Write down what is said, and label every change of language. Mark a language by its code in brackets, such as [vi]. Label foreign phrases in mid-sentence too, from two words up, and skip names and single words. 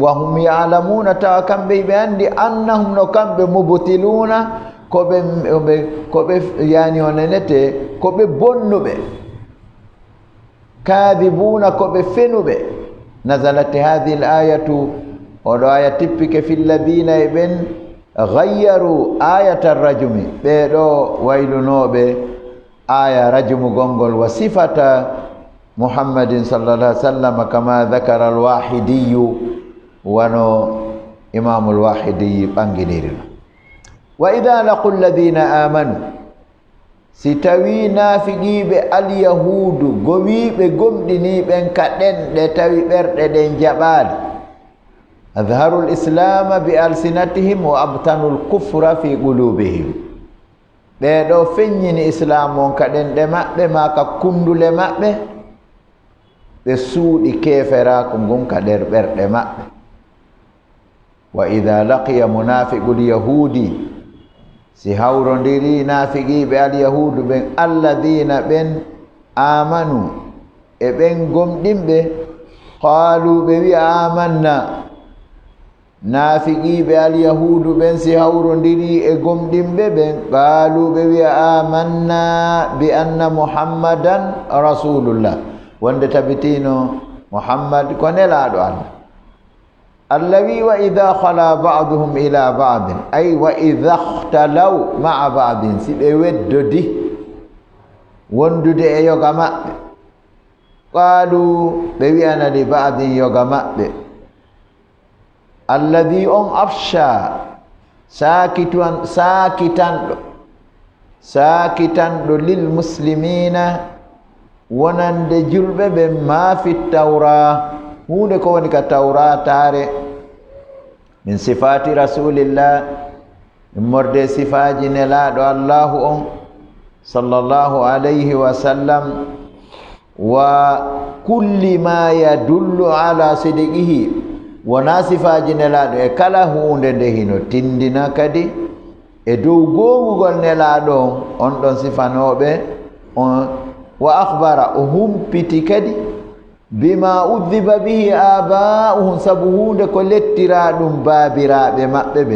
[ar] وهم يعلمون, [ff] tawa kamɓe hiɓe andi annahum no kamɓe mubtiluna koɓe yani onenete koɓe bonnuɓe, kadibuna koɓe fenuɓe. [ar] نزلت هذه الآية, [ff] oɗo aya tippike [ar] في الذين [ff] e ɓen gayyaru [ar] آية الرجم, [ff] ɓeɗo waylunoɓe [ar] آية الرجم [ff] gongol [ar] وصفة محمد صلى الله عليه وسلم كما ذكر الواحدي, [ff] wano imamu al-wahidi ɓanginirino. [ar] وإذا لقوا الذين آمنوا, [ff] si tawi naafiqiɓe alyahudu gowiɓe gomɗiniɓen ka ɗenɗe tawi ɓerɗe ɗen jaɓaali, [ar] أظهروا الإسلام بألسنتهم وأبطنوا الكفر في قلوبهم, [ff] ɓeɗo feññini islam on ka ɗenɗe maɓɓe ma ka kundule maɓɓe, ɓe suuɗi keferaku ngun ka nder ɓerɗe maɓɓe. [ar] وإذا لقي منافقو اليهود, [ff] si hawrondiri naafiqiɓe alyahudu ɓen alladina ɓen amanu e ɓen gomɗinɓe, qalu ɓe wi'a amanna. naafiqiɓe alyahudu ɓen si hawrondiri e gomɗinɓe ɓen, qalu ɓe wi'a amanna [ar] بأن محمدا رسول الله, [ff] wonde tabitino muhammad ko nelaɗo Allah. [ar] Allah wi وإذا خلا بعضهم إلى بعض أي وإذا اختلوا مع بعض, [ff] si ɓe weddodi wondude e yoga maɓɓe, qalu ɓe wi'ana [ar] لبعض [ff] yoga maɓɓe, alladhi on afsha, sakitanɗo [ar] للمسلمين, [ff] wonande julɓe ɓen [ar] ما في التوراة, [ff] hunde ko woni ka tawra tare, [ar] من صفة رسول الله, [ff] morde sifaji nelaɗo allahu on [ar] صلى الله عليه وسلم وكل ما يدل على صدقه, [ff] wona sifaji nelaɗo e kala hunde nde hino tindina kadi e dow gowugol nelaɗo on ɗon sifanoɓe on. [ar] وأخبر, [ff] o humpiti kadi [ar] بما عذب به آباؤهم, [ff] sabu hunde ko lettira ɗum baabiraɓe maɓɓe ɓen.